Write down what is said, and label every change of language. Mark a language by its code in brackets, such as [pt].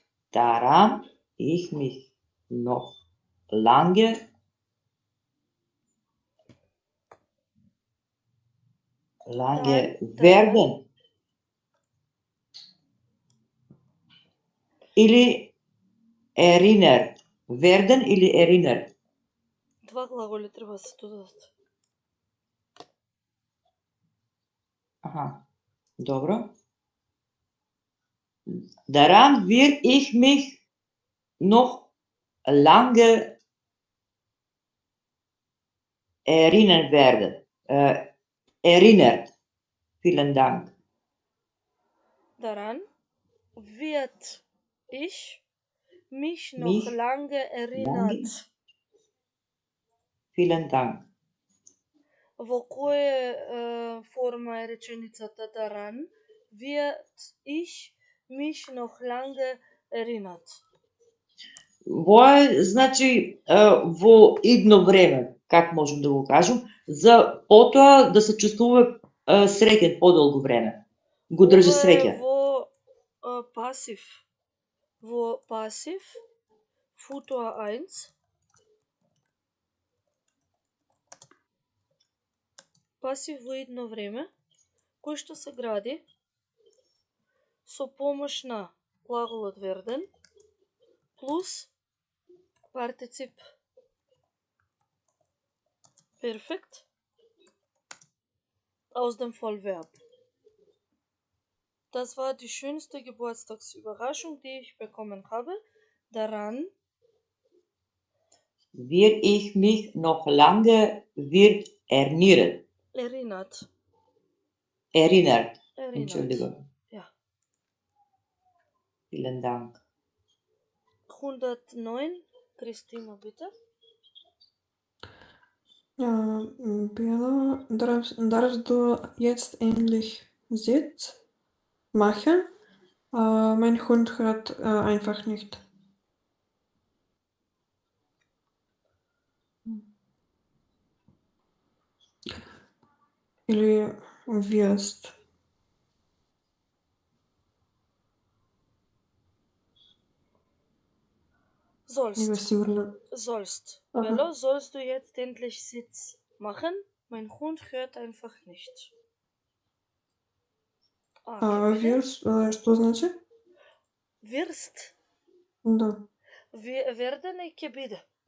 [de] Daran ich mich noch lange werden. [mk] Или [de] erinnert. Werden или erinnert. [mk] Два глаголи треба да се додадат. Aha, dobro. [de] Daran wird ich mich noch lange erinnern werden. Erinnert. Vielen Dank. Daran wird ich mich noch lange erinnert. Vielen Dank. [mk] Во која форма е реченицата [de] daran wird ich mich noch lange erinnert? [mk] Значи во идно време, как можем да го кажем, за потоа да се чувствува среќен подолго време. Го држи среќен. Во пасив. Во пасив, futur 1. Пасив во идно време, кој што се гради со помош на глаголот werden плюс партицип perfekt [de] aus dem Vollverb. Das war die schönste Geburtstagsüberraschung, die ich bekommen habe. Daran wird ich mich noch lange erinnert. Entschuldigung. Ja. Vielen Dank. 109, Christina, bitte. Ja, Bella, darfst du jetzt endlich Sitz machen? Mein Hund hört einfach nicht. [mk] Или [de] wirst. Sollst. Bello, sollst du jetzt endlich Sitz machen? Mein Hund hört einfach nicht. Wirst, [mk] что значит? [de] Wirst. [mk] Да. [de] Werden [mk] и ќе биде.